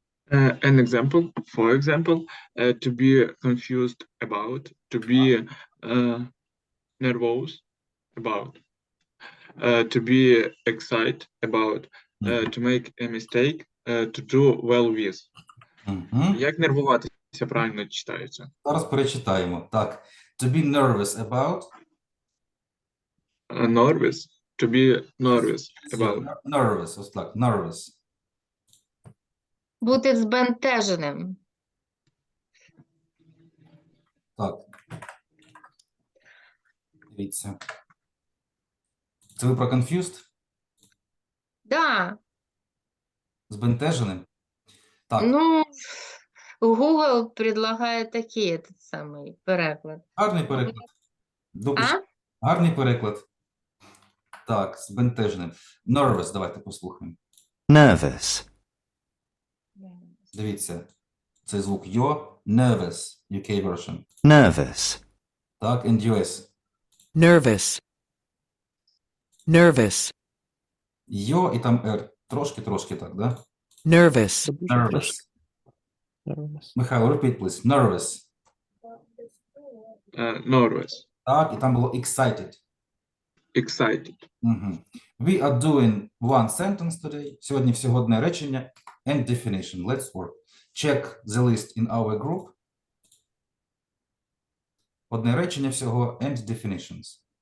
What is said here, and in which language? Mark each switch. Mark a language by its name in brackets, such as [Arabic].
[English] An example, for example, to be confused about, to be nervous about, to be excited about, to make a mistake, to do well with. Мгм. [Ukrainian] Як нервуватися правильно читається? Зараз перечитаємо. [English] Так, to be nervous about. Nervous, to be nervous about. Nervous, [Ukrainian] ось так, [English] nervous. [Ukrainian] Бути збентеженим. Так. Дивіться. Це ви про confused? Да, Збентеженим? Так, ну, Google предлагає такий этот самий переклад. гарний переклад. Допуск. А? Гарний переклад. Так, збентеженим. Nervous, давайте послухаємо. [English] Nervous. [Ukrainian] Дивіться. Цей звук йо, [English] nervous, UK version. Nervous. Так, and US. Nervous. Nervous. [Ukrainian] Йо і там R. Трошки так, да? [English] Nervous. Nervous. Nervous. Михайло, repeat, please. Nervous. Nervous, [Ukrainian] Так, і там було excited. [English] excited. Угу. We are doing one sentence today. [Ukrainian] Сьогодні всього одне речення [English] and definition. Let's work. Check the list in our group. [Ukrainian] Одне речення всього [English] and definitions.